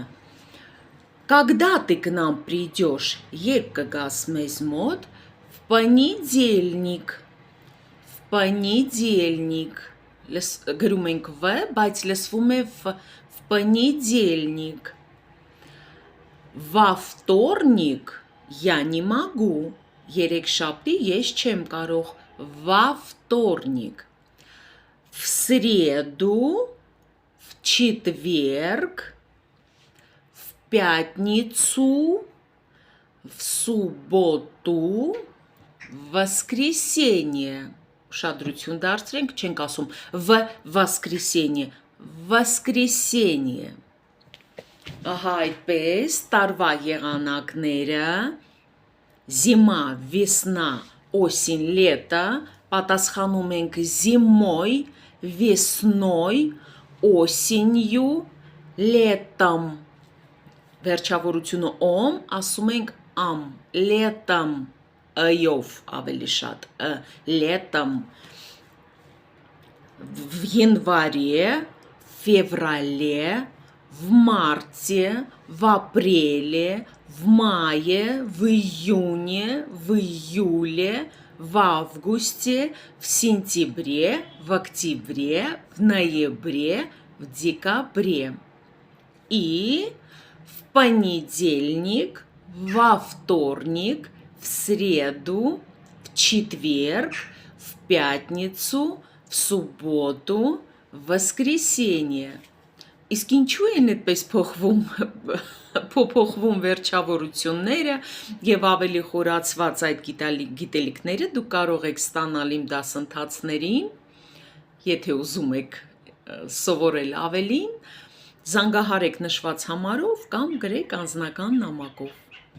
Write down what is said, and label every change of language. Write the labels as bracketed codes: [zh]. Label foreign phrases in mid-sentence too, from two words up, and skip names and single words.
[ru] Когда ты к нам придешь, [hy] երբ կգաս մեզ մոտ, [ru] в понедельник, в понедельник, [hy] գրում ենք v, բայց լսվում է [ru] в понедельник. Во вторник я не могу. [hy] երեքշաբթի ես չեմ կարող, [ru] во вторник, в среду, в четверг, в пятницу, в субботу, в воскресенье. [hy] Ուշադրություն դարձրենք, չենք ասում [ru] в воскресенье, воскресенье. [hy] Ահա այդպես տարվա եղանակները [ru] зима, весна, осень, лето [hy] պատասխանում ենք [ru] зимой, весной, осенью, летом. [hy] Վերջավորությունը om ասում ենք am, летом, ըյով ավելի շատ, [ru] летом. В январе, в феврале, в марте, в апреле, в мае, в июне, в июле, в августе, в сентябре, в октябре, в ноябре, в декабре. И в понедельник, во вторник, в среду, в четверг, в пятницу, в субботу, в воскресенье. [hy] Իսկ ինչու են այդպես փոփոխվում վերջավորությունները եւ ավելի խորացված այդ գիտելիքները դուք կարող եք ստանալ իմ դասընթացներին, եթե ուզում եք սովորել ավելին, զանգահարեք նշված համարով կամ գրեք անձնական նամակով։